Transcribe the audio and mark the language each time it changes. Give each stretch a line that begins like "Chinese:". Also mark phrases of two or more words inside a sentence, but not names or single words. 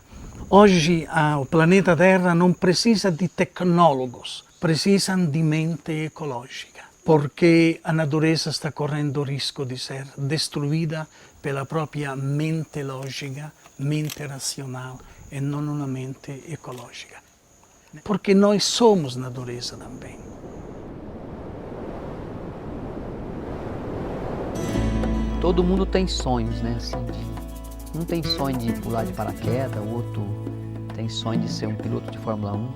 Italian: Oggi il pianeta Terra non precisa di tecnólogos, precisa di mente ecologica, perché la natureza sta correndo il rischio di essere destruita per la propria mente logica, mente razionale e non una mente ecologica.
Portuguese: Porque nós somos natureza também. Todo mundo tem sonhos, né? Assim, um tem sonho de pular de paraquedas, o outro tem sonho de ser um piloto de Fórmula 1.